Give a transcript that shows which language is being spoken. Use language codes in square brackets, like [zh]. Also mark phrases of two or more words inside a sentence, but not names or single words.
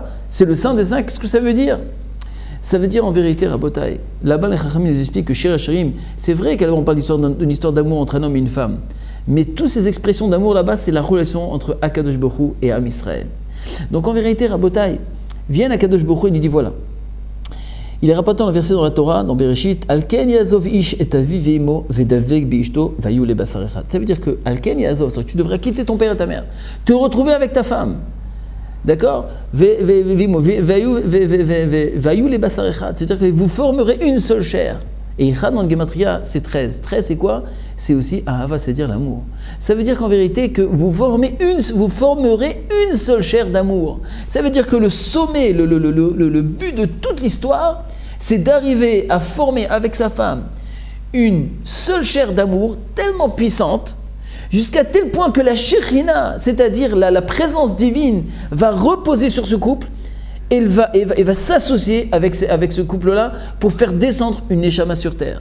[fr] C'est le saint des saints, qu'est-ce que ça veut dire? Ça veut dire en vérité, Rabotai, là-bas les Chachamim nous expliquent que Shir HaShirim, c'est vrai qu'on parle d'une histoire d'amour entre un homme et une femme, mais toutes ces expressions d'amour là-bas, c'est la relation entre Akadosh Baruch Hu et Am Israël. Donc en vérité, Rabotai, vient Akadosh Baruch Hu et il dit voilà. Il est rapporté dans le verset dans la Torah, dans Bereshit, [he] על כן יעזוב איש את אביו ואמו ודבק באשתו והיו לבשר אחד. [fr] Ça veut dire que [he] על כן יעזוב, [fr] c'est que tu devrais quitter ton père et ta mère, te retrouver avec ta femme. D'accord? [he] והיו לבשר אחד. [fr] C'est-à-dire que vous formerez une seule chair. Et Echad dans le Gematria, c'est 13. 13, c'est quoi? C'est aussi Ahava, c'est-à-dire l'amour. Ça veut dire qu'en vérité, que vous formerez une seule chair d'amour. Ça veut dire que le sommet, le but de toute l'histoire, c'est d'arriver à former avec sa femme une seule chair d'amour tellement puissante, jusqu'à tel point que la Shekhina, c'est-à-dire la présence divine, va reposer sur ce couple, et va s'associer avec ce couple-là pour faire descendre une Neshama sur terre.